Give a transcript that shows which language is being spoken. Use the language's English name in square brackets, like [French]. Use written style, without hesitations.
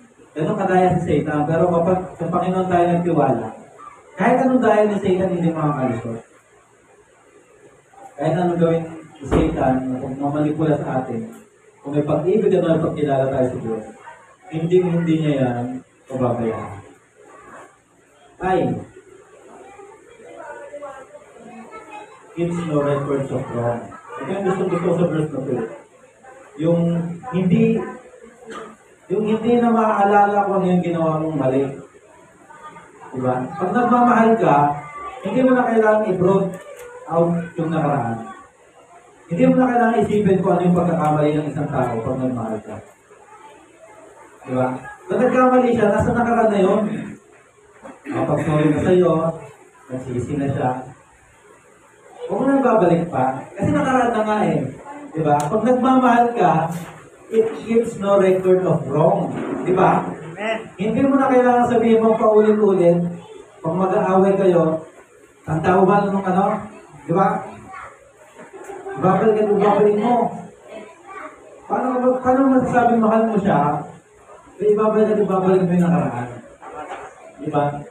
[Filipino] Ganun kadaya si Satan, pero kapag sa Panginoon tayo nagtiwala, kahit anong dahil ni Satan, hindi makakalusot. Kahit anong gawin ni Satan, kung mamanipula sa atin, kung may pag-ibig at may pagkilala tayo sa Diyos, hindi niya yan pababayaan. [English] Ay, keeps no records of wrong. [Filipino] Ito yung gusto sa verse na 2. Yung hindi na maaalala kung ano yung ginawa mong mali. Diba? Pag nagmamahal ka, hindi mo na kailangan i-broad out yung nakaraan. Hindi mo na kailangan isipin kung ano yung pagkakamali ng isang tao pag nagmahal ka. Diba? Kung nagkamali siya, nasa nakaraan na yun. Kapag-sorry na sa'yo, nagsisi na siya. Huwag mo na babalik pa. Kasi nakaraan na nga eh. Diba? Pag nagmamahal ka, [English] it keeps no record of wrong. [Filipino] Diba? Hindi mo na kailangan sabihin mo paulit-ulit. Pag mag-aaway kayo, ang tao ba nung ano? Diba? Babalik mo. Paano masasabing mahal mo siya? Ibabalik mo yung nakaraan. Diba?